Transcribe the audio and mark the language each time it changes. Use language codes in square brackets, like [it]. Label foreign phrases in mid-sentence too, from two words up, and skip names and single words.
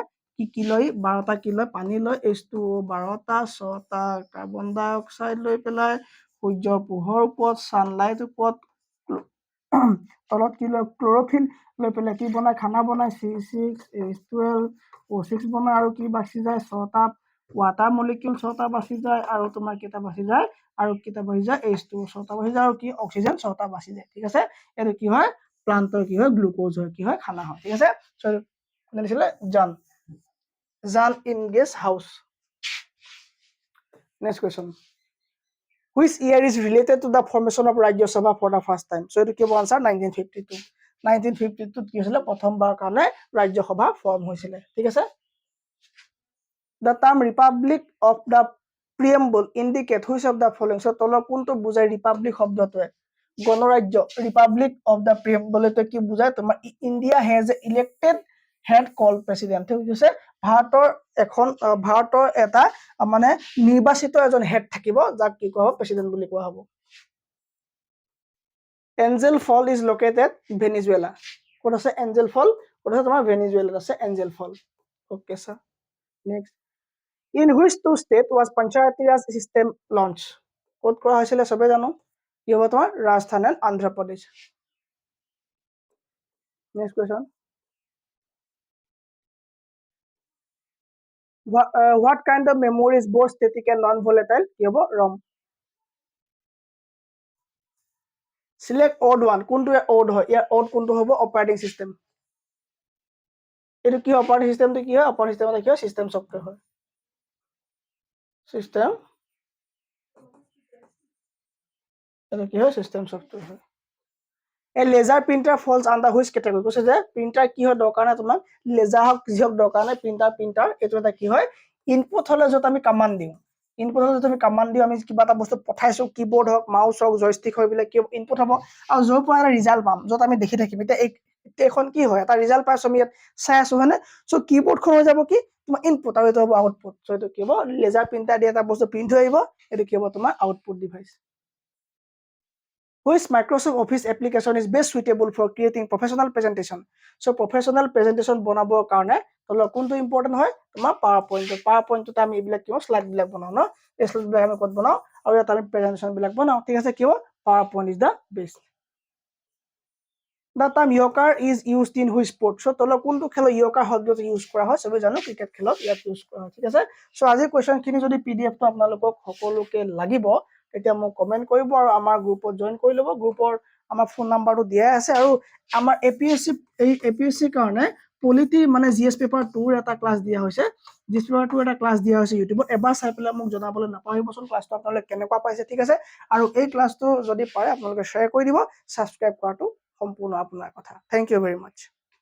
[as] কি লৈ 12টা কি লৈ পানী লৈ H2O 12টা 6টা [en] carbon dioxide [as] লৈ পেলাই সূৰ্যৰ পোহৰ ওপৰত সানলাইট ওপৰত তলত কি লৈ ক্লোৰোফিল লৈ পেলাই কি বনায় খানা বনায় C6H12 O6 বনায় আৰু কি বাচি যায় 6টা [en] water molecule [as] 6টা বাচি যায় আৰু তোমাৰ কেইটা বাচি যায় আৰু কেইটা বাচি যায় H2O 6টা বাচি যায় আৰু কি অক্সিজেন 6টা বাচি যায়। ঠিক আছে? এটো কি হয়? প্লান্টৰ কি হয়? গ্লুকোজ হয় কি হয়? খানা হয়। ঠিক আছে? সো কোনে দিছিলে? Jan Inges House. [en] Next question. Which year is related to the formation of Rajya Sabha for the first time? [as] So eto কি হ'ব আনসার? 1952. 1952 কি হৈছিলে? প্ৰথমবাৰ কাৰণে ৰাজ্য সভা ফৰ্ম হৈছিলে। ঠিক আছে? [en] The term Republic of the Preamble indicate which of the following? [as] So তলৰ কোনটো বুজায় ৰিপাব্লিক শব্দটোৱে? গণৰাজ্য [en] republic of the preamble [as] এটো কি বুজায়? [en] তোমাৰ India has elected head call president. [as] ঠিক আছে? ভাৰতৰ এটা মানে নিৰ্বাচিত এজন হেড থাকিব যাক কি কোৱা হ'ব? প্ৰেসিডেন্ট বুলি কোৱা হ'ব। [en] Angel Fall is located Venezuela. [as] ক'ত আছে Angel Fall? ক'ত আছে তোমাৰ ভেনিজুৱেলাত আছে Angel Fall. [en] Okay sir. Next. In which two state was Panchayati Raj system launched? [as] ক'ত কৰা হৈছিলে সবে জানো? কি হ'ব তোমাৰ? [en] Rajasthan and Andhra Pradesh. Next question. What kind of memory is both static and non-volatile? [as] কি হ'ব? [en] ROM. Select odd one. [as] কোনটো odd হয়? ইয়াৰ odd কোনটো হ'ব? [en] Operating system. [as] এটো কি অপাৰেটিং সিস্টেমটো কি হয়? অপাৰেটিং সিস্টেমটো কি হয়? [en] system software [as] হয়। সিস্টেম এটো কি হয়? [en] system software [as] হয়। [en] A laser printer falls under which category? [as] কৈছে যে প্ৰিন্টাৰ কি হয় দৰকাৰ নাই তোমাক লেজাৰ হক কি হক দৰকাৰ নাই প্ৰিন্টাৰ এটো এটা কি হয় ইনপুট হলে যত আমি কমান্ড দিও ইনপুট হলে যত আমি কমান্ড দিও আমি কিবা এটা বস্তু পঠাইছো কিবোৰ্ড হক মাউস হক জয়ষ্টিক হয় বিলে কি ইনপুট হ'ব আৰু যৰ পৰা এটা ৰিজাল্ট পাম যত আমি দেখি থাকিম এটা এখন কি হয় এটা ৰিজাল্ট পাইছো আমি ইয়াত চাই আছো হনে সো কিবোৰ্ড খন হৈ যাব কি তোমাৰ ইনপুট আৰু এটো হ'ব আউটপুট সো এটো কি হ'ব [en] laser printer [as] দি এটা বস্তু প্ৰিন্ট হৈ আহিব এটো কি হ'ব তোমাৰ [en] output device Which Microsoft Office application is best suitable for creating professional presentation? [as] So [en] professional presentation [as] বনাবৰ কাৰণে তলৰ কোনটো ইম্পৰ্টেন্ট হয় তোমাৰ PowerPoint তে আমি এইবিলাক কিও স্লাইড বিলাক বনাও ন এই স্লাইড বিলাক আমি কত বনাও আৰু এটা আমি প্ৰেজেন্টেশন বিলাক বনাও ঠিক আছে কিও [en] PowerPoint is the best. The term yoker is used in which sport? [as] So তলৰ কোনটো খেলত yoker শব্দটো ইউজ কৰা হয় সবে জানো ক্ৰিকেট খেলত ইয়াত ইউজ কৰা হয় ঠিক আছে সো আজি কোৱেশ্চন খিনি যদি পিডিএফ টো আপোনালোকক সকলোকে লাগিব এতিয়া মোক কমেন্ট কৰিব আৰু আমাৰ গ্ৰুপত জয়েন কৰি লব গ্ৰুপৰ আমাৰ ফোন নাম্বাৰটো দিয়া আছে আৰু আমাৰ এপিএসসি কাৰণে পলিটি মানে [en] GS paper [as] 2 ৰ এটা ক্লাস দিয়া হৈছে [en] GS paper [as] 2 এটা ক্লাস দিয়া হৈছে ইউটিউবত এবাৰ চাই পেলাই মোক জনাবলৈ নাপাহৰিবচোন ক্লাসটো আপোনালোকে কেনেকুৱা পাইছে ঠিক আছে আৰু এই ক্লাসটো যদি পাৰে আপোনালোকে শ্বেয়াৰ কৰি দিব সাবস্ক্ৰাইব কৰাটো সম্পূৰ্ণ আপোনাৰ কথা [en] thank you very much